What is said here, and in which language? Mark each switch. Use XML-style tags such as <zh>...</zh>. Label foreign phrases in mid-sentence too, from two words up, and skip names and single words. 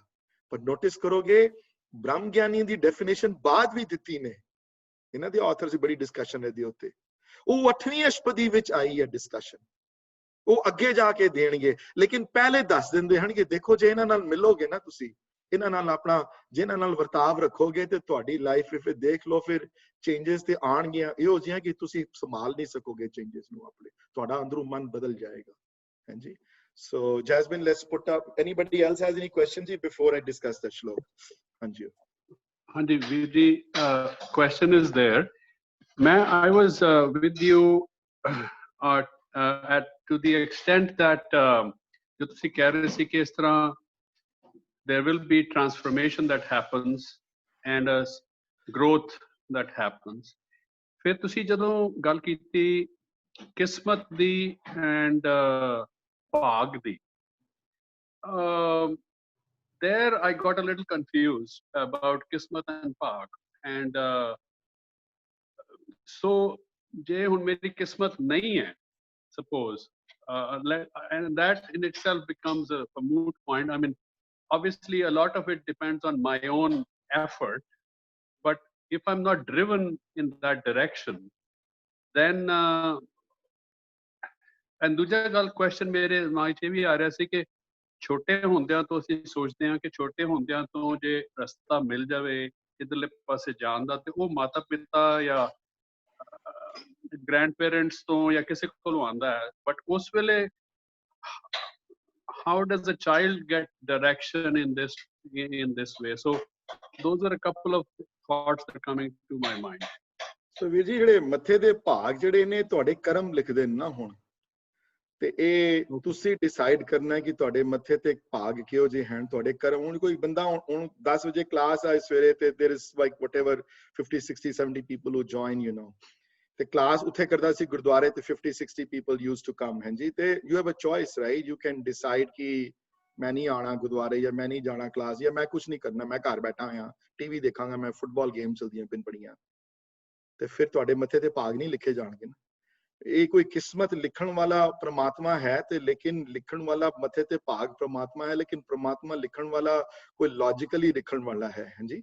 <pa>ਪਰ ਨੋਟਿਸ ਕਰੋਗੇ ਬ੍ਰਹਮ ਗਿਆਨੀ ਦੀ ਡੈਫੀਨੇਸ਼ਨ ਬਾਅਦ ਵੀ ਦਿੱਤੀ ਨੇ, ਇਹਨਾਂ ਦੇ ਆਥਰਸ ਦੀ ਬੜੀ ਡਿਸਕਸ਼ਨ ਇਹਦੇ ਉੱਤੇ, ਉਹ 8ਵੀਂ ਅਸ਼ਬਦੀ ਵਿੱਚ ਆਈ ਹੈ ਡਿਸਕਸ਼ਨ, ਉਹ ਅੱਗੇ ਜਾ ਕੇ ਦੇਣਗੇ, ਲੇਕਿਨ ਪਹਿਲੇ ਦੱਸ ਦਿੰਦੇ ਹਨ ਕਿ ਦੇਖੋ ਜੇ ਇਹਨਾਂ ਨਾਲ ਮਿਲੋਗੇ ਨਾ ਤੁਸੀਂ, ਇਹਨਾਂ ਨਾਲ ਆਪਣਾ ਜਿਹਨਾਂ ਨਾਲ ਵਰਤਾਵ ਰੱਖੋਗੇ ਤੇ ਤੁਹਾਡੀ ਲਾਈਫ ਫਿਰ ਦੇਖ ਲਓ, ਫਿਰ ਚੇਂਜਸ ਤੇ ਆਣਗੀਆਂ ਇਹੋ ਜਿਹੀਆਂ ਕਿ ਤੁਸੀਂ ਸੰਭਾਲ ਨਹੀਂ ਸਕੋਗੇ ਚੇਂਜਸ ਨੂੰ ਆਪਣੇ, ਤੁਹਾਡਾ ਅੰਦਰੋਂ ਮਨ ਬਦਲ ਜਾਏਗਾ। ਹਾਂਜੀ,</pa> <en>so Jasmine, let's put up, anybody else has any questions before I discuss the shlok?</en> <pa>Hanji ਵੀਰ ਜੀ,</pa> <en>question is there. I was with you to the extent that</en> <pa>ਜੋ ਤੁਸੀਂ ਕਹਿ ਰਹੇ ਸੀ ਕਿ ਇਸ ਤਰ੍ਹਾਂ</pa> <en>there will be transformation that happens and a growth that happens.</en> <pa>ਫਿਰ ਤੁਸੀਂ ਜਦੋਂ ਗੱਲ ਕੀਤੀ ਕਿਸਮਤ ਦੀ and ਭਾਗ ਦੀ,</pa> <en>there I got a little confused about kismat and bhag, and so</en> <pa>ਜੇ ਹੁਣ ਮੇਰੀ ਕਿਸਮਤ ਨਹੀਂ ਹੈ,</pa> <en>suppose, and that in itself becomes a moot point. I mean, obviously a lot of it depends on my own effort, but if I'm not driven in that direction, then</en> <pa>and ਦੂਜਾ ਗੱਲ ਕੁਐਸਚਨ ਮੇਰੇ ਦਿਮਾਗ 'ਚ ਇਹ ਵੀ ਆ ਰਿਹਾ ਸੀ ਕਿ ਛੋਟੇ ਹੁੰਦਿਆਂ ਤੋਂ ਅਸੀਂ ਸੋਚਦੇ ਹਾਂ ਕਿ ਛੋਟੇ ਹੁੰਦਿਆਂ ਤੋਂ ਜੇ ਰਸਤਾ ਮਿਲ ਜਾਵੇ ਇਧਰਲੇ ਪਾਸੇ ਜਾਣ ਦਾ, ਤੇ ਉਹ ਮਾਤਾ ਪਿਤਾ ਜਾਂ</pa> <en>grand parents</en> <pa>ਤੋਂ ਜਾਂ ਕਿਸੇ ਕੋਲੋਂ ਆਉਂਦਾ ਹੈ, ਬਟ ਉਸ ਵੇਲੇ</pa> <en>how does a child get direction in this way? So those are a couple of thoughts that are coming to my mind.</en> <pa>So ਵੀਰ ਜੀ, ਜਿਹੜੇ ਮੱਥੇ ਦੇ ਭਾਗ ਜਿਹੜੇ ਨੇ ਤੁਹਾਡੇ ਕਰਮ ਲਿਖਦੇ ਨੇ ਨਾ ਹੁਣ, ਤੇ ਇਹ ਤੁਸੀਂ ਡਿਸਾਈਡ ਕਰਨਾ ਕਿ ਤੁਹਾਡੇ ਮੱਥੇ ਤੇ ਭਾਗ ਕਿਹੋ ਜਿਹੇ ਹਨ, ਤੁਹਾਡੇ ਕਰਮ। ਹੁਣ ਕੋਈ ਬੰਦਾ ਹੁਣ 10 ਵਜੇ ਕਲਾਸ ਆ ਸਵੇਰੇ ਤੇ</pa> <en>there is like whatever 50 60 70 people who join, you know,</en> <pa>ਤੇ ਕਲਾਸ ਉੱਥੇ ਕਰਦਾ ਸੀ ਗੁਰਦੁਆਰੇ ਤੇ</pa> <en>50 60 people used to come,</en> <pa>ਹਾਂਜੀ, ਤੇ</pa> <en>you have a choice, right? You can decide</en> <pa>ਕਿ ਮੈਂ ਨਹੀਂ ਆਣਾ ਗੁਰਦੁਆਰੇ, ਜਾਂ ਮੈਂ ਨਹੀਂ ਜਾਣਾ ਕਲਾਸ, ਜਾਂ ਮੈਂ ਕੁਝ ਨਹੀਂ ਕਰਨਾ, ਮੈਂ ਘਰ ਬੈਠਾ ਹੋਇਆ ਟੀਵੀ ਦੇਖਾਂਗਾ, ਮੈਂ</pa> <en>football game</en> <pa>ਚਲਦੀਆਂ ਪਿੰਨ ਪੜੀਆਂ, ਤੇ ਫਿਰ ਤੁਹਾਡੇ ਮੱਥੇ ਤੇ ਭਾਗ ਨਹੀਂ ਲਿਖੇ ਜਾਣਗੇ ਨਾ। ਇਹ ਕੋਈ ਕਿਸਮਤ ਲਿਖਣ ਵਾਲਾ ਪ੍ਰਮਾਤਮਾ ਹੈ, ਤੇ ਲੇਕਿਨ ਲਿਖਣ ਵਾਲਾ ਮੱਥੇ ਤੇ ਭਾਗ ਪ੍ਰਮਾਤਮਾ ਹੈ, ਲੇਕਿਨ ਪ੍ਰਮਾਤਮਾ ਲਿਖਣ ਵਾਲਾ ਕੋਈ ਲੌਜੀਕਲੀ ਲਿਖਣ ਵਾਲਾ ਹੈ, ਹਾਂਜੀ।</pa>